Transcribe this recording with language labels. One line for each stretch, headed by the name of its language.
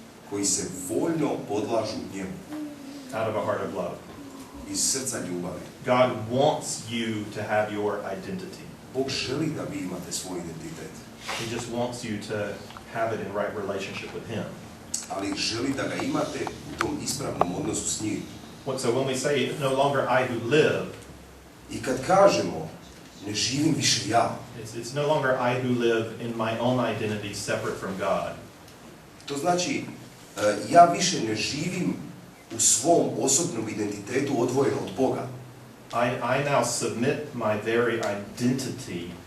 Croatian: Koji se voljno podlažu njemu.
English: Out of a heart of love.
Croatian: Iz srca ljubavi.
English: God wants you to have your identity.
Croatian: Bog želi da vi imate svoj identitet.
English: He just wants you to have it in right relationship with Him.
Croatian: Ali želi da ga imate u tom ispravnom odnosu s njim.
English: So when we say no longer I who live,
Croatian: i kad kažemo ne živim više ja,
English: it's no longer I who live in my own identity separate from God.
Croatian: To znači ja više ne živim u svom osobnom identitetu odvojeno od Boga.
English: I now submit my very identity